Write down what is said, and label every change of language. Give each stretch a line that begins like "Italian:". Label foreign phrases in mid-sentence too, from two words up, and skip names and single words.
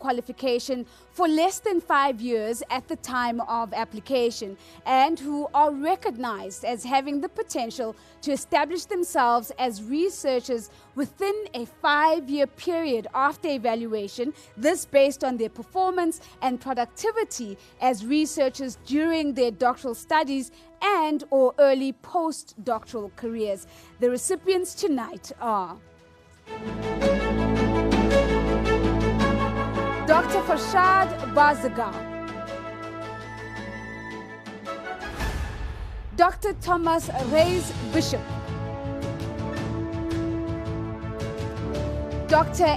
English: qualification for less than 5 years at the time of application, and who are recognized as having the potential to establish themselves as researchers within a 5-year period after evaluation, this based on their performance and productivity as researchers during their doctoral studies and or early postdoctoral careers. The recipients tonight are Dr. Farshad Bazagar, Dr. Thomas Reyes Bishop, Dr.